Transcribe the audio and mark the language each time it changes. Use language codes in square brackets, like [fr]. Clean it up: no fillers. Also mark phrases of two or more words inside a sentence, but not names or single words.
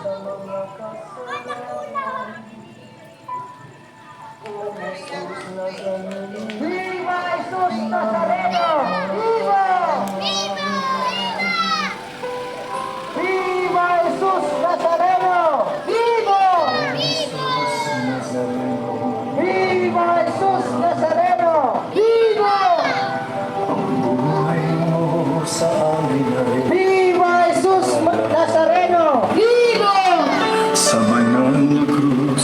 [tl] Viva Jesus Nazareno! Viva! Viva Jesus Nazareno! Viva! Viva Jesus Nazareno! Viva! Buhay mo sa amin ay Viva Jesus Nazareno! Viva! sa banal na krus.